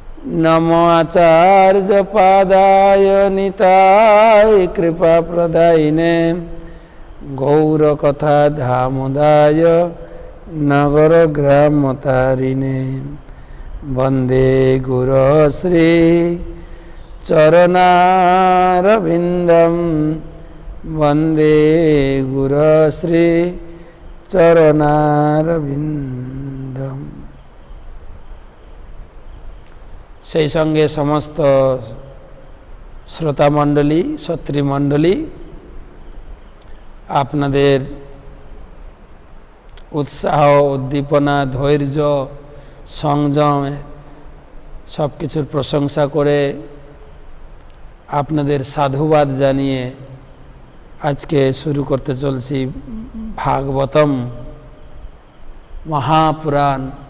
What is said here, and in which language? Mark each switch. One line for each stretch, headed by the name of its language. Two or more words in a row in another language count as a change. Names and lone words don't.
Sanskrit: नमो आचार्य पादाय निताय कृपा प्रदायिने गौरकथा धामोदाय नगर ग्रामतारिणे वंदे गुरो श्री चरणारविंदम वंदे गुरो श्री चरणारविंदम।
Bangla: সেই সঙ্গে সমস্ত শ্রোতা মণ্ডলী সত্রী মণ্ডলী আপনাদের উৎসাহ উদ্দীপনা ধৈর্য সংযম সব কিছুর প্রশংসা করে আপনাদের সাধুবাদ জানিয়ে আজকে শুরু করতে চলছি ভাগবতম মহাপুরাণ।